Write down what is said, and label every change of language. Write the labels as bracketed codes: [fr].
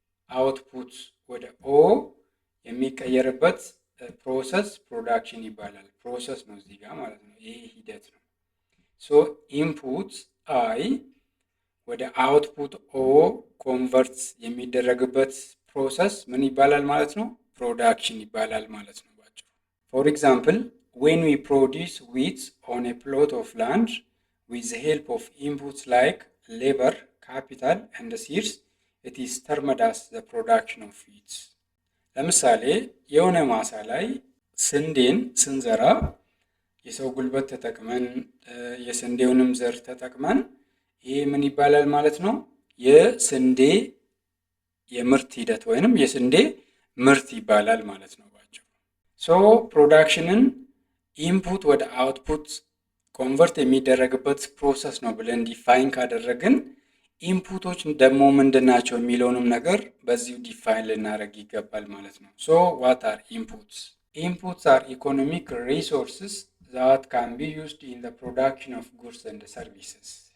[am] አውትፑት ወደ ኦ የሚቀየርበት ፕሮሰስ ፕሮዳክሽን ይባላል። ፕሮሰስ ነው እዚህ ጋር ማለት ነው። ይሄ ሂደት ነው። ሶ ኢንፑት አይ ወደ አውትፑት ኦ ኮንቨርት የሚደረግበት ፕሮሰስ ምን ይባላል ማለት ነው? ፕሮዳክሽን ይባላል ማለት ነው ባጭሩ። [en] ፎር ኤግዛምፕል when we produce wheat on a plot of land with the help of inputs like labor, capital and seeds, it is termed as the production of wheat. [am] ለምሳሌ የሆነ ማሳ ላይ ስንዴን ስንዘራ የሰው ጉልበት ተጠቅመን የስንዴውንም ዘር ተጠቅመን ይሄ ምን ይባላል ማለት ነው? የስንዴ የምርት ሂደት ወይንም የስንዴ ምርት ይባላል ማለት ነው ባጭሩ። ሶ ፕሮዳክሽንን ኢንፑት ወደ አውትፑት ኮንቨርት የሚደረግበት ፕሮሰስ ነው ብለን ዲፋይን ካደረግን ኢንፑቶች ደግሞ ምንድናቸው የሚለውንም ነገር በዚሁ ዲፋይን ልናደርግ ይገባል ማለት ነው። [en] ሶ ዋት አር ኢንፑትስ? ኢንፑትስ አር ኢኮኖሚክ ሪሶርስስ that can be used in the production of goods and services.